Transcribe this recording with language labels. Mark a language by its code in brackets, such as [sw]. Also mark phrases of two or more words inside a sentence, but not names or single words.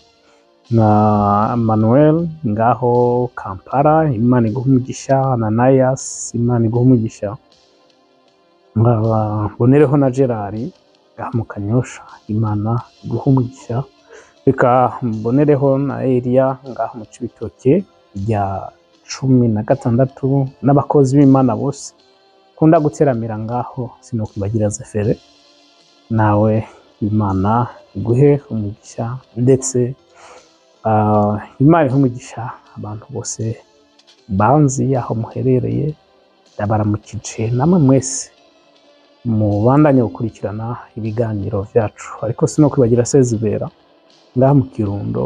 [rn] Na Manuel ngaho Kampala, Imana iguhe umugisha. Ananias, Imana iguhe umugisha. Mbonereho na Gerard ngaho mu Kanyosha, Imana iguhe umugisha. Reka mbonereho na Elia ngaho mu Cibitoke rya 16, n'abakozi b'Imana bose kunda guteramira ngaho. Sinokwibagira Zefere, nawe Imana iguhe umugisha. Ndetse Imana iha umugisha abantu bose banzi aho muherereye, ndabaramukije namwe mwese mubandanye gukurikirana ibiganiro vyacu, ariko sino kwibagira Sezibera ngaha mu Kirundo.